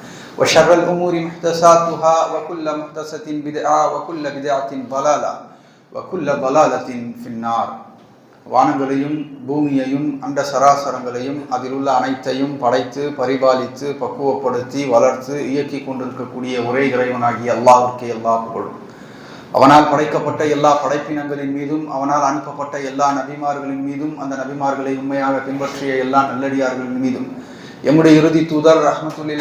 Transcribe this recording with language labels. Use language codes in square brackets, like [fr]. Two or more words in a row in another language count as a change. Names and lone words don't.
[ar] وشر الأمور محدثاتها وكل محدثة بدعة وكل بدعة ضلالة وكل ضلالة في النار. [ta] வானங்களையும் பூமியையும் அண்ட சராசரங்களையும் அதிலுள்ள அனைத்தையும் படைத்து பரிபாலித்து பக்குவப்படுத்தி வளர்த்து இயக்கி கொண்டிருக்கக்கூடிய ஒரே இறைவனாகிய அல்லாஹ்விற்கே எல்லா புகழும். அவனால் படைக்கப்பட்ட எல்லா படைப்பினங்களின் மீதும் அவனால் அனுப்பப்பட்ட எல்லா நபிமார்களின் மீதும் அந்த நபிமார்களை உண்மையாக பின்பற்றிய எல்லா நல்லடியார்களின் மீதும் எம்முடைய இறுதி தூதர் ரஹ்மத்துல்லில்